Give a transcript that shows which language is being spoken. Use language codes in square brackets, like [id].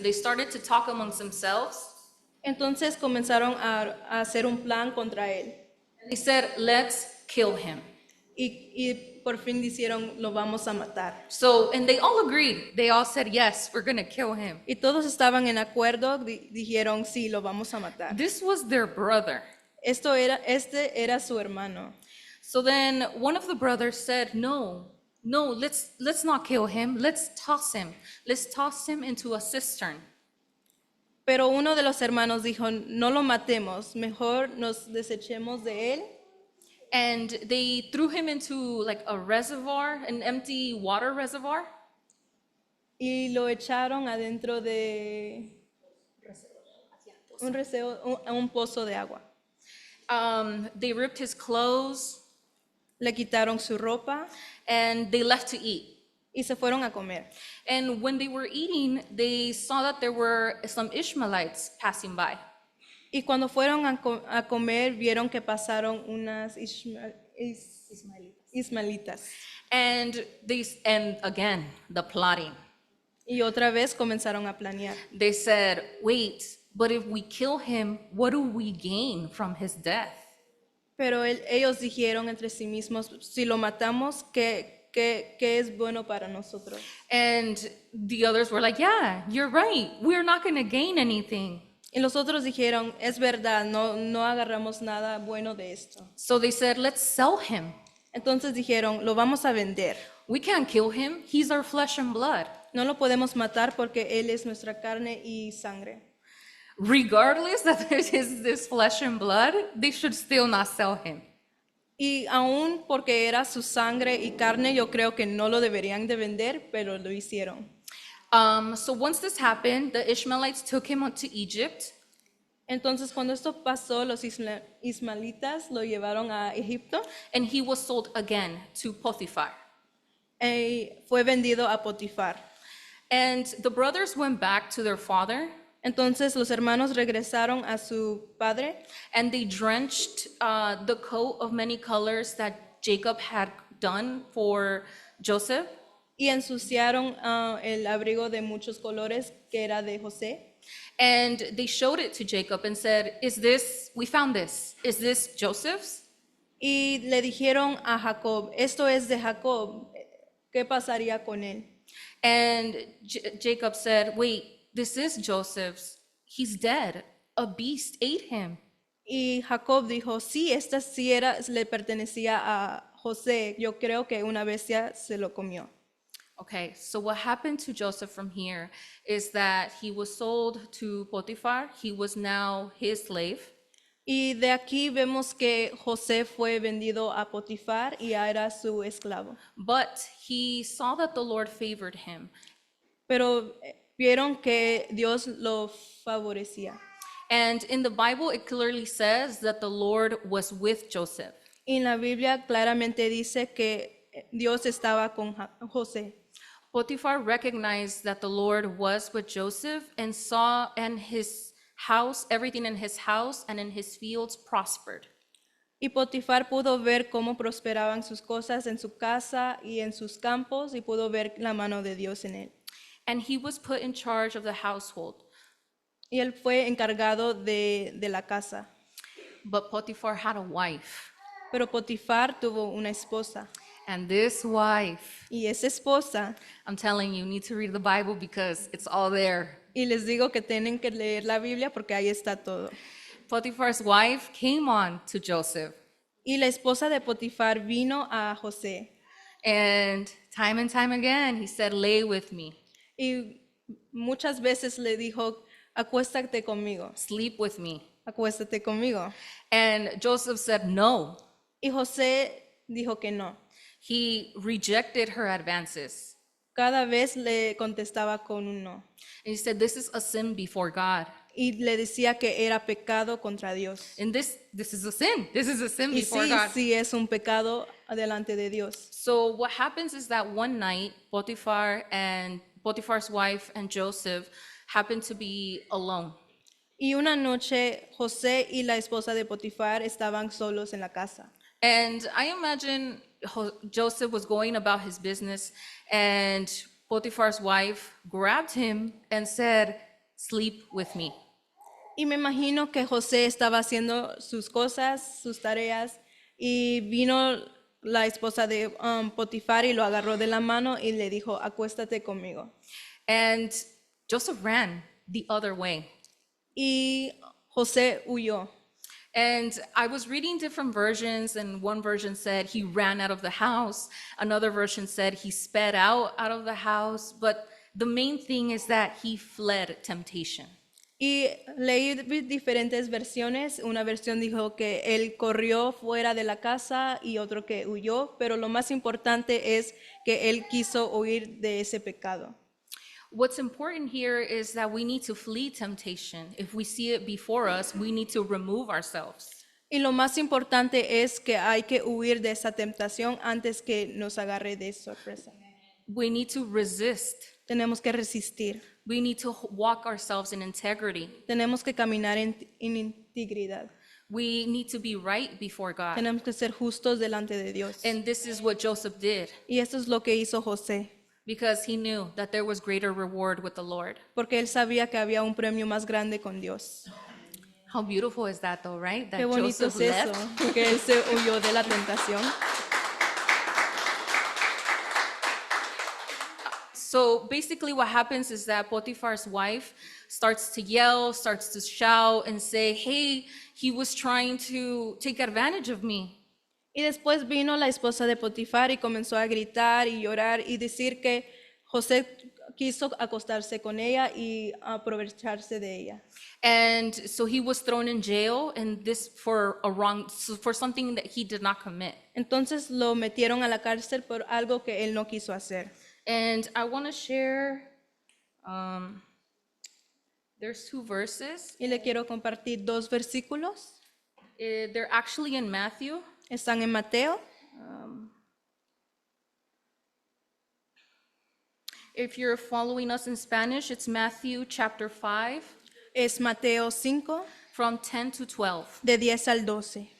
[en] They started to talk amongst themselves. [es] Entonces comenzaron a hacer un plan contra él. [en] They said, let's kill him. [es] Y por fin dijeron, lo vamos a matar. [en] So, and they all agreed. They all said, yes, we're going to kill him. [es] Y todos estaban en acuerdo, dijeron, sí, lo vamos a matar. [en] This was their brother. [es] Este era su hermano. [en] So then one of the brothers said, no, no, let's not kill him. Let's toss him. Let's toss him into a cistern. [es] Pero uno de los hermanos dijo, no lo matemos, mejor nos desechemos de él. [en] And they threw him into like a reservoir, an empty water reservoir. [es] Y lo echaron adentro de un pozo de agua. [en] They ripped his clothes [es] Le quitaron su ropa [en] and they left to eat. [es] y se fueron a comer. [en] And when they were eating, they saw that there were some Ishmaelites passing by. [es] Y cuando fueron a comer, vieron que pasaron unas ismaelitas. [en] And again, the plotting. [es] Y otra vez comenzaron a planear. [en] They said, wait, but if we kill him, what do we gain from his death? [es] Pero ellos dijeron entre sí mismos, si lo matamos, ¿qué es bueno para nosotros? [en] And the others were like, yeah, you're right. We're not going to gain anything. [es] Y los otros dijeron, es verdad, no agarramos nada bueno de esto. [en] So they said, let's sell him. [es] Entonces dijeron, lo vamos a vender. [en] We can't kill him. He's our flesh and blood. [es] No lo podemos matar porque él es nuestra carne y sangre. [en] Regardless that it is this flesh and blood, they should still not sell him. [es] Y aún porque era su sangre y carne, yo creo que no lo deberían de vender, pero lo hicieron. [en] So once this happened, the Ishmaelites took him to Egypt. [es] Entonces, cuando esto pasó, los ismaelitas lo llevaron a Egipto [en] And he was sold again to Potiphar. [es] y fue vendido a Potifar. [en] And the brothers went back to their father [es] Entonces, los hermanos regresaron a su padre [en] and they drenched the coat of many colors that Jacob had done for Joseph. [es] y ensuciaron el abrigo de muchos colores que era de José. [en] And they showed it to Jacob and said, we found this. Is this Joseph's? [es] Y le dijeron a Jacob, esto es de Jacob, ¿qué pasaría con él? [en] And Jacob said, wait, this is Joseph's. He's dead. A beast ate him. [es] Y Jacob dijo, sí, esta sí le pertenecía a José, yo creo que una bestia se lo comió. [en] Okay, so what happened to Joseph from here is that he was sold to Potiphar. He was now his slave. [es] Y de aquí vemos que José fue vendido a Potifar y ya era su esclavo. [en] But he saw that the Lord favored him. [es] Pero vieron que Dios lo favorecía. [en] And in the Bible, it clearly says that the Lord was with Joseph. [es] Y en la Biblia claramente dice que Dios estaba con José. [en] Potiphar recognized that the Lord was with Joseph and saw and his house, everything in his house and in his fields prospered. [es] Y Potifar pudo ver cómo prosperaban sus cosas en su casa y en sus campos y pudo ver la mano de Dios en él. [en] And he was put in charge of the household. [es] Y él fue encargado de la casa. [en] But Potiphar had a wife. [es] Pero Potifar tuvo una esposa. [en] And this wife, [es] Y esa esposa, [en] I'm telling you, need to read the Bible because it's all there. [es] y les digo que tienen que leer la Biblia porque ahí está todo. [en] Potiphar's wife came on to Joseph. [es] Y la esposa de Potifar vino a José. [en] And time again, he said, lay with me, [es] Y muchas veces le dijo, acuéstate conmigo, [en] sleep with me. [es] acuéstate conmigo. [en] And Joseph said no. [es] Y José dijo que no. [en] He rejected her advances. [es] Cada vez le contestaba con un no. [en] And he said, this is a sin before God. [es] Y le decía que era pecado contra Dios. [en] And this is a sin. This is a sin [es] Y [en] before [es] sí, [en] God. [es] sí es un pecado delante de Dios. [en] So what happens is that one night, Potiphar's wife and Joseph happened to be alone. [es] Y una noche José y la esposa de Potifar estaban solos en la casa. [en] And I imagine Joseph was going about his business and Potiphar's wife grabbed him and said, sleep with me. [es] Y me imagino que José estaba haciendo sus cosas, sus tareas, y vino la esposa de Potifar y lo agarró de la mano y le dijo, acuéstate conmigo. [en] And Joseph ran the other way. [es] Y José huyó. [en] And I was reading different versions, and one version said he ran out of the house. Another version said he sped out of the house. But the main thing is that he fled temptation. [es] Y leí diferentes versiones. Una versión dijo que él corrió fuera de la casa y otro que huyó, pero lo más importante es que él quiso huir de ese pecado. [en] What's important here is that we need to flee temptation. If we see it before us, we need to remove ourselves. [es] Y lo más importante es que hay que huir de esa tentación antes que nos agarre de sorpresa. [en] We need to resist. [es] Tenemos que resistir. [en] We need to walk ourselves in integrity. [es] Tenemos que caminar en integridad. [en] We need to be right before God. [es] Tenemos que ser justos delante de Dios. [en] And this is what Joseph did, [es] Y esto es lo que hizo José, [en] because he knew that there was greater reward with the Lord. [es] porque él sabía que había un premio más grande con Dios. [en] How beautiful is that though, right? That [es] Qué bonito [en] Joseph [es] es eso, [en] left. [es] que él se huyó de la tentación. [en] So basically what happens is that Potiphar's wife starts to yell, starts to shout and say, hey, he was trying to take advantage of me. [es] Y después vino la esposa de Potifar y comenzó a gritar y llorar y decir que José quiso acostarse con ella y aprovecharse de ella. [en] And so he was thrown in jail, and this for something that he did not commit. [es] Entonces lo metieron a la cárcel por algo que él no quiso hacer. [en] And I want to share, there's 2 verses. [es] Y le quiero compartir 2 versículos. [en] They're actually in Matthew. [es] Están en Mateo. [en] If you're following us in Spanish, it's Matthew chapter 5 [es] Es Mateo 5, [en] from 10 to 12. [es] de 10 al 12.